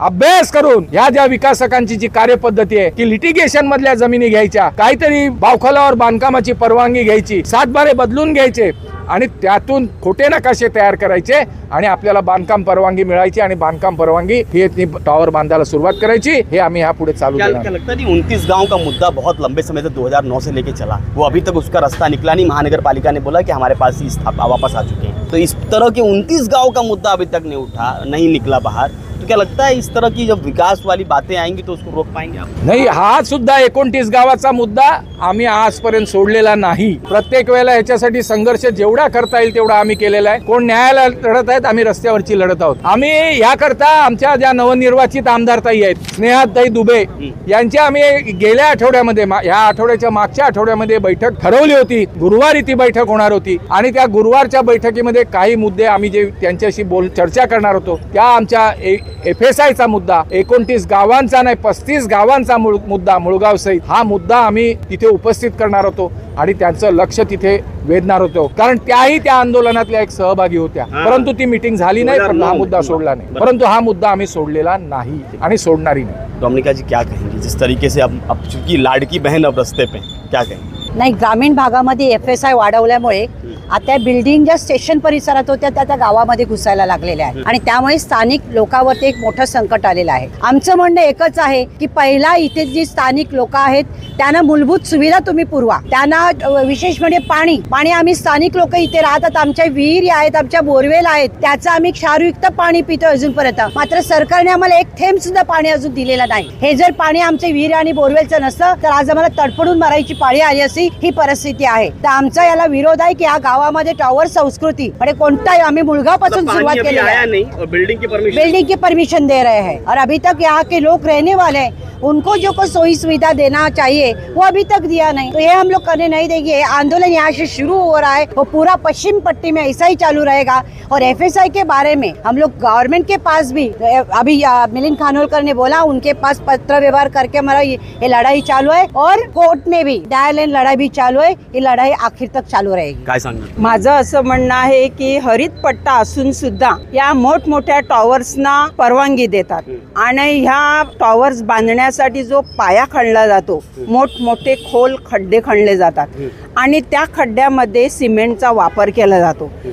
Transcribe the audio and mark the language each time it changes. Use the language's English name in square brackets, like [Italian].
[Marathi] अभ्यास करून या ज्या विकासकांची जी कार्यपद्धती आहे की लिटिगेशन मधल्या जमिनी घ्यायच्या, काहीतरी बावखलावर बांधकामाची परवानगी घ्यायची, 7 बदलून घ्यायचे आणि त्यातून खोटे नकाशे तयार करायचे आणि आपल्याला बांधकाम परवानगी मिळायची आणि बांधकाम परवानगी ही टॉवर बांधायला सुरुवात करायची, हे आम्ही यापुढे चालू [Hindi] क्या लगता है? 29 गांव का मुद्दा बहुत लंबे समय से 2009 से लेके चला, वो अभी तक उसका रास्ता निकला नहीं। महानगर पालिका ने बोला कि हमारे पास ही वापस आ चुके हैं, तो इस तरह के 29 गांव का मुद्दा अभी तक नहीं निकला बाहर, तो क्या लगता है इस तरह की जब विकास वाली बातें आएंगी तो उसको रोक पाएंगे आप? [Marathi] नाही, हा सुद्धा 29 गावाचा मुद्दा आम्ही आजपर्यंत सोडलेला नाही. प्रत्येक वेळेला ह्याच्यासाठी संघर्ष जेवढा करता येईल तेवढा आम्ही केलेला आहे. कोण न्यायाला लढत आहेत, आम्ही रस्त्यावरची लढत आहोत. आम्ही याकरता आमच्या ज्या नवनिर्वाचित आमदारताई आहेत स्नेहाताई दुबे यांची आम्ही गेल्या आठवड्यामध्ये ह्या आठवड्याच्या मागच्या आठवड्यामध्ये बैठक ठरवली होती. गुरुवारी ती बैठक होणार होती आणि त्या गुरुवारच्या बैठकीमध्ये काही मुद्दे आम्ही जे त्यांच्याशी चर्चा करणार होतो त्या आमच्या FSIचा मुद्दा 29 गावांचा नाही 35 गावांचा मुद्दा मुळगाव सहित हा मुद्दा आम्ही तिथे उपस्थित करणार होतो आणि त्यांचं लक्ष तिथे वेधणार होतो. कारण त्याही त्या आंदोलनातल्या एक सहभागी होत्या. परंतु ती मीटिंग झाली नाही, पण हा मुद्दा सोडला नाही. परंतु हा मुद्दा आम्ही सोडलेला नाही आणि सोडणारही नाही. डोमिनिका जी क्या कहेंगी जिस तरीके से अब चूंकि लाडकी बहन अब रस्ते पे क्या कहेंगे? नाही, ग्रामीण भागामध्ये FSI वाढवल्यामुळे आता बिल्डिंग ज्या स्टेशन परिसरात होत्या त्या गावामध्ये घुसायला लागलेल्या आहेत आणि त्यामुळे स्थानिक लोकांवरती एक मोठं संकट आलेलं आहे. आमचं म्हणणं एकच आहे की पहिला इथे जी स्थानिक लोक आहेत त्यांना मूलभूत सुविधा तुम्ही पुरवा. त्यांना विशेष म्हणजे पाणी आम्ही स्थानिक लोक इथे राहतात, आमच्या विहिरी आहेत, आमच्या बोरवेल आहेत, त्याचं आम्ही क्षारयुक्त पाणी पितो अजूनपर्यंत. मात्र सरकारने आम्हाला एक थेंब सुद्धा पाणी अजून दिलेलं नाही. हे जर पाणी आमच्या विहिरी आणि बोरवेलचं नसतं तर आज आम्हाला तडफडून मारायची पाळी आली अशी ही परिस्थिती आहे. तर आमचा याला विरोध आहे की या गावामध्ये टॉवर संस्कृती म्हणजे कोणताही आम्ही मुळगावपासून सुरुवात केली है. [Hindi] बिल्डिंग की परमिशन दे रहे हैं और अभी तक यहाँ के लोग रहने वाले हैं, उनको जो कोई सोई सुविधा देना चाहिए वो अभी तक दिया नहीं. तो ये हम लोग करने नहीं देंगे. आंदोलन यहाँ से शुरू हो रहा है, वो पूरा पश्चिम पट्टी में ऐसा ही चालू रहेगा. और FSI के बारे में हम लोग गवर्नमेंट के पास भी अभी मिलिंद खानोलकर ने बोला उनके पास पत्र व्यवहार करके हमारा ये लड़ाई चालू है और कोर्ट में भी न्यायालयीन लड़ाई भी चालू है. ये लड़ाई आखिर तक चालू रहेगी. [Marathi] काय सांगणार? माझं असं म्हणणं आहे की हरित पट्टा असून सुद्धा या मोठमोठ्या टॉवर्सना परवानगी देतात आणि ह्या टॉवर्स बांधण्यासाठी जो पाया खणला जातो मोठमोठे खोल खड्डे खणले जातात आणि त्या खड्ड्यामध्ये सिमेंटचा वापर केला जातो.